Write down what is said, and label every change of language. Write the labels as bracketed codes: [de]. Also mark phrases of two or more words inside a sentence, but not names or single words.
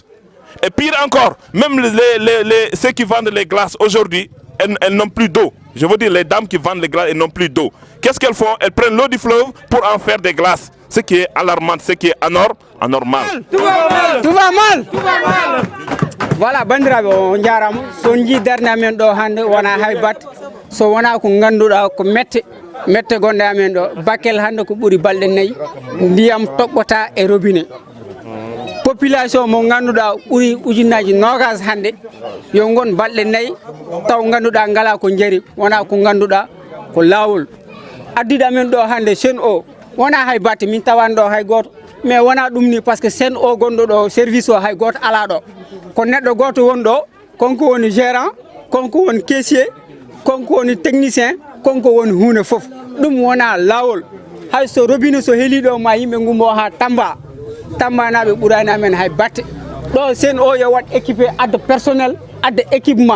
[fr] Et pire encore, même ceux qui vendent les glaces aujourd'hui, elles n'ont plus d'eau. Je veux dire, les dames qui vendent les glaces, elles n'ont plus d'eau. Qu'est-ce qu'elles font? Elles prennent l'eau du fleuve pour en faire des glaces. Ce qui est alarmant, ce qui est anormal. Tout va mal. Voilà, [ff] bandiraɓe on jarama so jiidarde amen ɗo hande wona hay batte so wona ko ganduɗa ko mette gonɗe amen ɗo Bakel hande ko ɓuuri balɗe 4 ndiyam toɓɓota e robinet population mo ganduɗa ɓuuri ujunaji 20 hande yo gon balɗe 4 taw ganduɗa ngala ko jari wona ko ganduɗa ko lawol addiɗo amen ɗo hande Sen'Eau wona hay batte min tawan ɗo hay goto mais wona ɗum ni parce que Sen'Eau gonɗo ɗo service o hay goto ala ɗo ko neɗɗo goto won ɗo konko woni gérant konko woni caissier konko woni technicien konko woni hunde fof ɗum wona lawol hay so robinet so heeli ɗo ma yimɓe gummo ha Tamba naɓe ɓurani amen hay batte ɗo Sen'Eau yo wat équipé adde personnel adde équipement